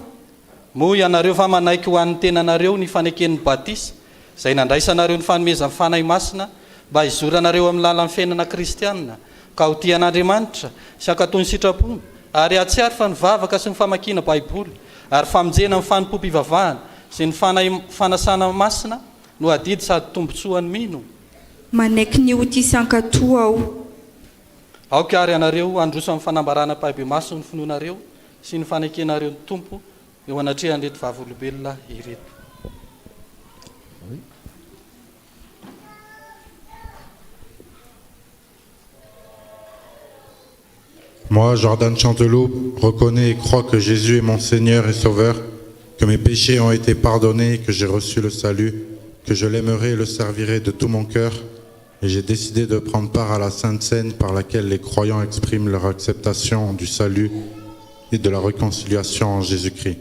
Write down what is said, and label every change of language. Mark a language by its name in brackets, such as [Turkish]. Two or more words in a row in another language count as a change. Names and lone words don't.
[Malagasy] Moa ianareo va manaiky ho an'ny tenanareo ny faneken'ny batisa izay nandraisanareo ny fanomezan'ny fanahy masina mba hizoranareo amin'ny lalan'ny fiainana kristianina ka ho tian'Andriamanitra sy hankatony sitrapony ary atsiary fa nivavaka sy ny famakiana baiboly ary famonjena amin'ny fanimpom-pivavahana sy ny fanasana masina no adidy sady tombotsoan'ny mino. Manaiky ny otisy ankatoa aho. Aoka ary ianareo androso amin'ny fanambarana pahibe maso ny finoanareo sy ny fanekenareo ny tompo eo anatrehan'ny reto vavolombelona ireto. [French] Moi, Jordan Chanteloup, reconnais et crois que Jésus est mon Seigneur et Sauveur, que mes péchés ont été pardonnés, que j'ai reçu le salut, que je l'aimerai et le servirai de tout mon cœur, et j'ai décidé de prendre part à la Sainte Seine par laquelle les croyants expriment leur acceptation du salut et de la réconciliation en Jésus-Christ.